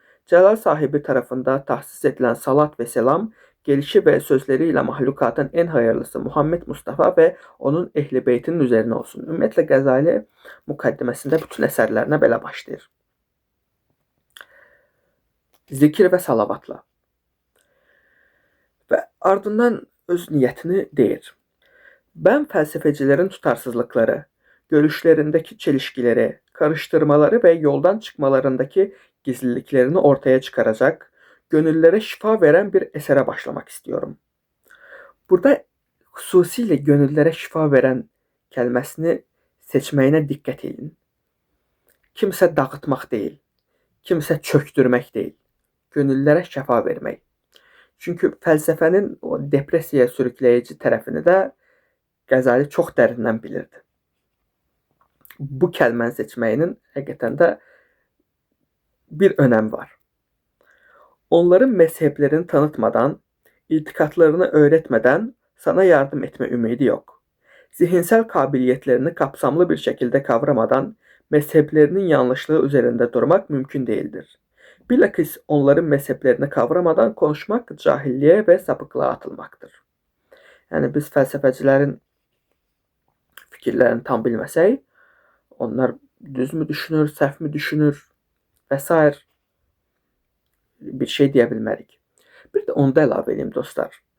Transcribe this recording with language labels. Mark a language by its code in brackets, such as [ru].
[tr] Cəlal sahibi tərəfində tahsis edilən salat və selam, gelişi və sözləri ilə mahlukatın en hayırlısı Muhammed Mustafa və onun ehli beytinin üzərinə olsun. [az] Ümumiyyətlə Qəzali müqəddiməsində bütün əsərlərinə belə başlayır. Zikir və salavatla. Və ardından öz niyyətini deyir. [tr] Ben felsefecilerin tutarsızlıkları, görüşlerindeki çelişkileri, karıştırmaları ve yoldan çıkmalarındaki gizliliklerini ortaya çıkaracak, gönüllere şifa veren bir esere başlamak istiyorum. [az] Burada xüsusilə [tr] gönüllere şifa veren kelimesini [az] seçməyinə diqqət edin. Kimsə dağıtmaq deyil, kimsə çöktürmək deyil, [tr] gönüllere şifa vermək. [az] Çünkü felsefenin o depresiya sürükləyici tərəfini də Qəzali çox dərindən bilirdi. Bu kəlməni seçməyinin həqiqətən də bir önəm var. [tr] Onların mezheplerini tanıtmadan, itikatlarını öğretmeden sana yardım etme ümidi yok. Zihinsel kabiliyetlerini kapsamlı bir şekilde kavramadan mezheplerinin yanlışlığı üzerinde durmak mümkün değildir. Bilakis onların mezheplerini kavramadan konuşmak cahilliğe ve sapıklığa atılmaktır. [az] Yani biz felsefecilerin fikirlərini tam bilməsək, onlar düz mü düşünür, səhv mi düşünür və s. bir şey deyə bilmərik. Bir də onu da əlavə edeyim dostlar.